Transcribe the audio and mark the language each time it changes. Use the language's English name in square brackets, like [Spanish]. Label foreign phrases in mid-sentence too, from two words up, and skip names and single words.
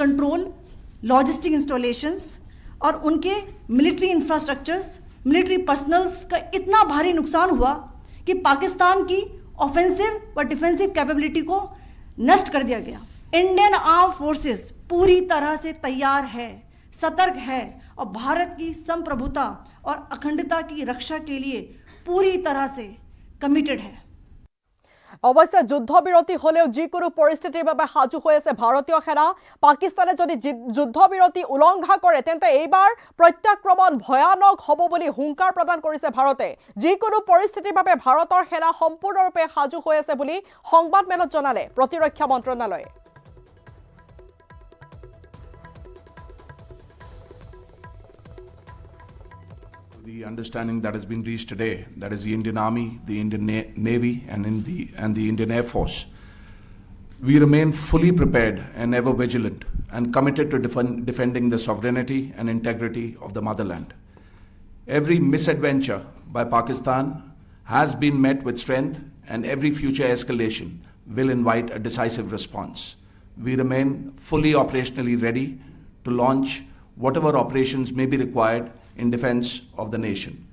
[English] control logistic installations [Hindi] और उनके [English] military infrastructures military personnels [Hindi] का इतना भारी नुकसान हुआ कि पाकिस्तान की ऑफेंसिव व [English] defensive capability [Hindi] को नष्ट कर दिया गया [English] Indian arm forces [Hindi] पूरी तरह से तैयार है सतर्क है और भारत की संप्रभुता और अखंडता की रक्षा के लिए पूरी तरह से कमिटेड है [Assamese] অৱশ্যে যুদ্ধবিৰতি হলেও যিকোনো পৰিস্থিতিৰ বাবে সাজু হৈ আছে ভাৰতীয় সেনা পাকিস্তানে যদি যুদ্ধবিৰতি উলংঘা কৰে তেন্তে এইবাৰ প্ৰত্যাক্ৰমণ ভয়ানক হ'ব বুলি হুংকাৰ প্ৰদান কৰিছে ভাৰতে যিকোনো পৰিস্থিতিৰ বাবে ভাৰতৰ সেনা সম্পূৰ্ণৰূপে সাজু হৈ আছে বুলি সংবাদমেলত জনালে প্ৰতিৰক্ষা মন্ত্ৰণালয়ে [English] The understanding that has been reached today, that is the Indian Army, the Indian Navy, and the Indian Air Force, we remain fully prepared and ever vigilant and committed to defending the sovereignty and integrity of the motherland. Every misadventure by Pakistan has been met with strength, and every future escalation will invite a decisive response. We remain fully operationally ready to launch whatever operations may be required in defense of the nation.